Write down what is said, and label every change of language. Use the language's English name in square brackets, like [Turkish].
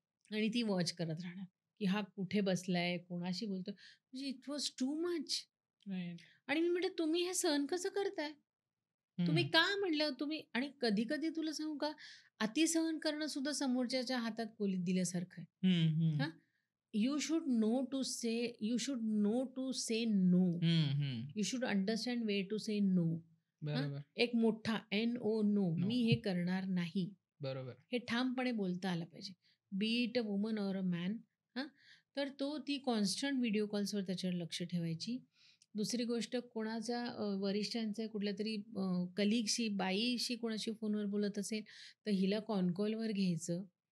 [Marathi] आणि ती वॉच करत राहणार, की हा कुठे बसलाय, कोणाशी बोलतोय. [English] म्हणजे it was too much. Right. [Marathi] आणि मी म्हटलं, "तुम्ही हे सहन कसं करताय? तुम्ही का?" म्हटलं, "तुम्ही." आणि कधी-कधी तुला सांगू का, अतिसहन करणं सुद्धा समोरच्याच्या हातात कोलीत दिल्यासारखं आहे. हां? [English] You should know to say you should know to say no. You should understand way to say no. [Marathi] बरोबर. एक मोठा NO नो. [English] No. [Marathi] मी हे करणार नाही. बरोबर. हे ठामपणे बोलता आलं पाहिजे. [English] Be it a woman or a man. [Marathi] हां, तर ती कॉन्स्टंट व्हिडिओ कॉल्सवर त्याच्यावर लक्ष ठेवायची. दुसरी गोष्ट कोणाच्या वरिष्ठांचे कुठल्यातरी कलीगशी, बाईशी कोणाशी फोनवर बोलत असेल, तर हिला कॉनकॉलवर घ्यायचं.